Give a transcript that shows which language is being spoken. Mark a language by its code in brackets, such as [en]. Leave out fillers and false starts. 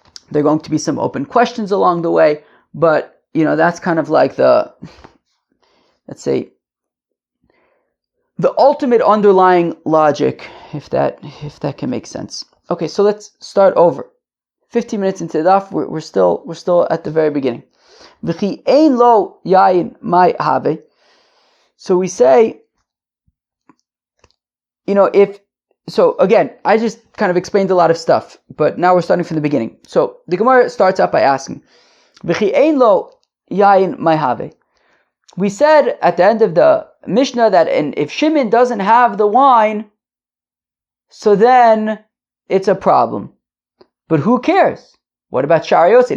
[en] There are going to be some open questions along the way, but that's kind of like let's say, the ultimate underlying logic, if that can make sense. Okay, so let's start over. 15 minutes into the daf, we're still at the very beginning. [arc] V'chi ein lo yayin mai have. [en] So we say, again, I just kind of explained a lot of stuff, but now we're starting from the beginning. So the Gemara starts out by asking, [arc] V'chi ein lo yayin mai have. [en] we said at the end of the Mishnah that if Shimon doesn't have the wine, so then it's a problem. But who cares? What about Sha'ar Yotze?